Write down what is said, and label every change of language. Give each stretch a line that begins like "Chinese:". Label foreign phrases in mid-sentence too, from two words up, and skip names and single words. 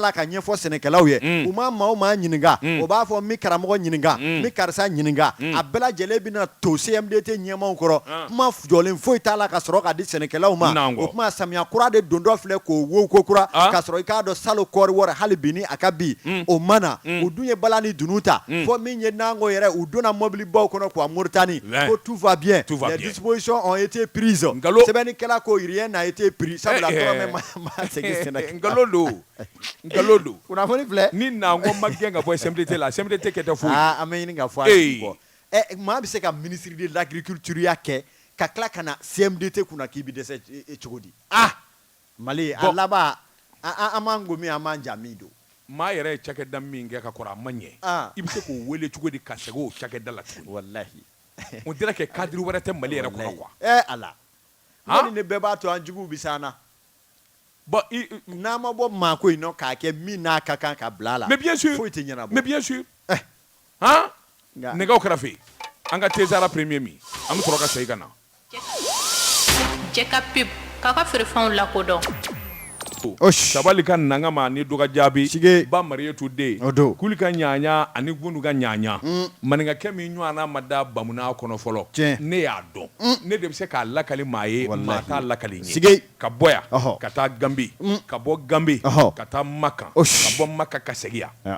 Bambara: la ka ɲɛfɔ sɛnɛkɛlaw ye u ma maa o maa ɲininka o b'a fɔ n bɛ karamɔgɔ ɲininka n bɛ karisa ɲininka a bɛɛ lajɛlen bɛna to CMDT ɲɛmaw kɔrɔ kuma jɔlen foyi t'a la ka sɔrɔ ka di sɛnɛkɛlaw ma o kuma samiya kura de don dɔ filɛ k'o wo ko kura ka sɔrɔ i k'a dɔn salo kɔɔri wari hali bi ni a ka bi o mana u dun ye bala ni dunu ta fo min ye nango yɛrɛ u donna mobili baw kɔnɔ k'u Mauritanie ko
French: tout va bien les dispositions ont été prises
Bambara: sɛbɛnnikɛla ko
French: rien n'a été pris
Bambara: sabula tɔrɔmɛ ma segin sɛnɛ ngalon do kunnafoni filɛ ni nango ma gɛn ka bɔ CMDT la CMDT kɛ tɛ foyi an bɛ ɲini ka fɔ a tigi bɔ maa bɛ se ka
French: ministre de l'agriculture
Bambara: ya kɛ ka tila ka na CMDT kunna k'i bɛ dɛsɛ cogo di Mali a laban an m'an gomi an m'an jaa min don maa yɛrɛ ye cakɛda min kɛ ka kɔrɔ a ma ɲɛ i bɛ se k'o wele cogo di ka segin o cakɛda la tuguni walahi
French: on dirait que
Bambara: cadre wɛrɛ tɛ Mali yɛrɛ kɔnɔ quoi ala ni ne bɛɛ b'a to an juguw bɛ s'an na bon n'an ma bɔ maa ko in nɔ k'a kɛ min n'a ka kan ka bila a la
French: mais bien sûr
Bambara: foyi tɛ ɲɛnabɔ
French: mais bien sûr
Bambara: nɛgɛw kɛrɛfɛ an ka Tezara premier min an bɛ sɔrɔ ka segin ka na jɛ ka pub k'a ka feerefɛnw lakodɔn sabali ka nanga ma ni dɔgɔ jaabi ba Mariyatu den kuli ka ɲaɲa ani gundu ka ɲaɲa maninkakɛ min ɲɔgɔnna ma da bamuna kɔnɔ fɔlɔ ne y'a dɔn ne de bɛ se k'a lakali maa ye maa t'a lakali ɲɛ ka bɔ yan ka taa Gambi ka bɔ Gambi ka taa Maka ka bɔ Maka ka segin yan